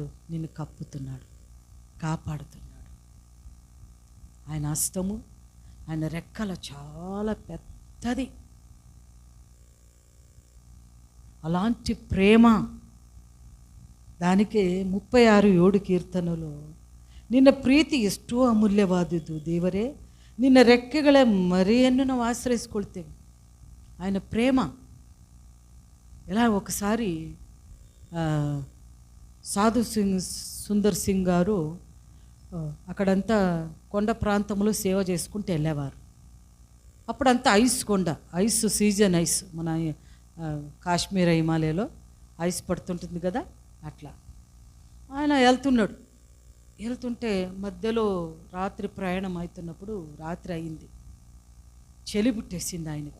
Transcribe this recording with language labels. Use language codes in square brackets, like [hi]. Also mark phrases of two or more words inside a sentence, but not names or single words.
[te] నిన్ను కప్పుతున్నాడు, కాపాడుతున్నాడు. ఆయన హస్తము, ఆయన రెక్కల చాలా పెద్దది. అలాంటి ప్రేమ. [kn] దానికే 36:7 ಕೀರ್ತನలో, ನಿನ್ನ ಪ್ರೀತಿ ಎಷ್ಟೋ ಅಮೂಲ್ಯವಾದುದು ದೇವರೇ, ನಿನ್ನ ರೆಕ್ಕೆಗಳ ಮರೆಯನ್ನು ನಾವು ಆಶ್ರಯಿಸ್ಕೊಳ್ತೇವೆ. [te] ఆయన ప్రేమ ఎలా. ఒకసారి సాధు సుందర్ సింగ్ గారు అక్కడంతా కొండ ప్రాంతంలో సేవ చేసుకుంటూ వెళ్ళేవారు. అప్పుడంతా ఐస్ కొండ, [en] ice season, [te] ఐస్ మన కాశ్మీర్ హిమాలయలో ఐస్ పడుతుంటుంది కదా, అట్లా ఆయన వెళ్తుంటే మధ్యలో రాత్రి ప్రయాణం అవుతున్నప్పుడు, రాత్రి అయింది, చలి పుట్టేసింది ఆయనకు.